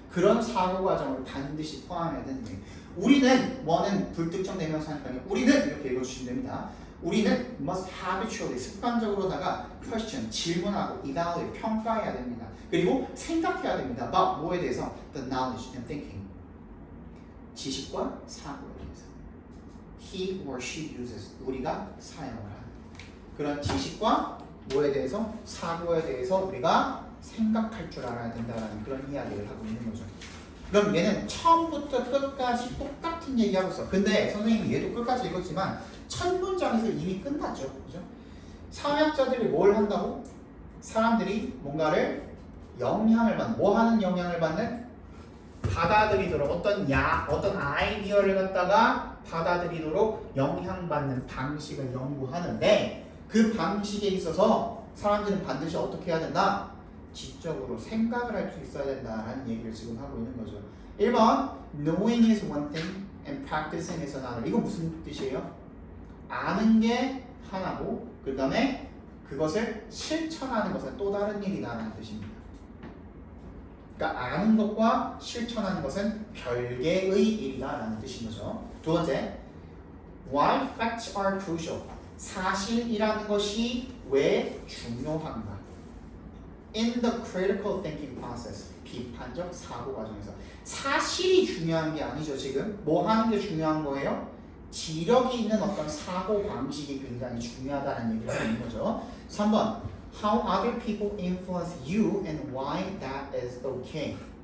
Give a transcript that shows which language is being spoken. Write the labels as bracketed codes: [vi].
[ko] 그런 사고 과정을 반드시 포함해야 된대. 우리는, 뭐는 불특정 대명사니까 우리는 이렇게 읽어주시면 됩니다. 우리는 [en] must habitually, [ko] 습관적으로다가 question, 질문하고 evaluate, 평가해야 됩니다. 그리고 생각해야 됩니다. about, 뭐에 대해서? [en] the knowledge and thinking, [ko] 지식과 사고에 대해서. [en] he or she uses, [ko] 우리가 사용을 하는 그런 지식과 뭐에 대해서? 사고에 대해서 우리가 생각할 줄 알아야 된다는 그런 이야기를 하고 있는 거죠. 그럼 얘는 처음부터 끝까지 똑같은 얘기하고 있어. 근데 선생님이 얘도 끝까지 읽었지만 첫 문장에서 이미 끝났죠. 그죠? 사회학자들이 뭘 한다고? 사람들이 뭔가를 영향을 받는, 뭐 하는 영향을 받는? 받아들이도록, 어떤 아이디어를 갖다가 받아들이도록 영향받는 방식을 연구하는데, 그 방식에 있어서 사람들은 반드시 어떻게 해야 된다? 지적으로 생각을 할 수 있어야 된다라는 얘기를 지금 하고 있는 거죠. [en] 1번 knowing is one thing and practicing is another. [ko] 이거 무슨 뜻이에요? 아는 게 하나고 그 다음에 그것을 실천하는 것은 또 다른 일이다라는 뜻입니다. 그러니까 아는 것과 실천하는 것은 별개의 일이다라는 뜻인 거죠. 두 번째, [en] why facts are crucial. [ko] 사실이라는 것이 왜 중요한가? [en] In the critical thinking process, [ko] 비판적 사고 과정에서. 사실이 중요한 게 아니죠. 지금 뭐 하는 게 중요한 거예요? 지력이 있는 어떤 사고 방식이 굉장히 중요하다는 얘기를 하고 있는 거죠. [en] 3번, how other people influence you and why that is okay.